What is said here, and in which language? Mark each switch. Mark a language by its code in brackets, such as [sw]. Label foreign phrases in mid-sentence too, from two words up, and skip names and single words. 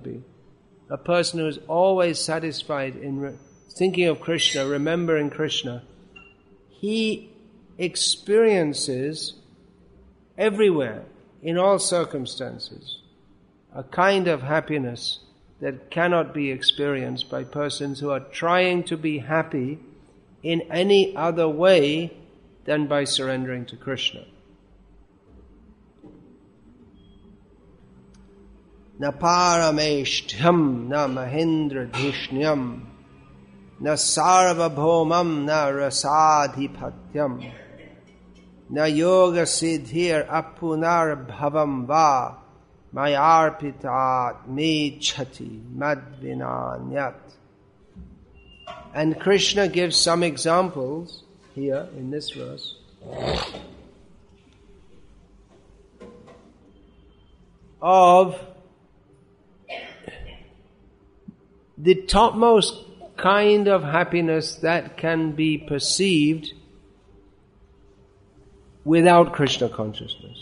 [en] be, a person who is always satisfied in thinking of Krishna, remembering Krishna, he experiences everywhere, in all circumstances, a kind of happiness that cannot be experienced by persons who are trying to be happy in any other way than by surrendering to Krishna. [sa] Na parameshtham na mahendradhishnyam na sarvabhaumam na rasadhipatyam na yoga siddhir apunar bhavam va mayarpitat me chati madvinanyat. [en] And Krishna gives some examples here in this verse of the topmost kind of happiness that can be perceived without Krishna consciousness.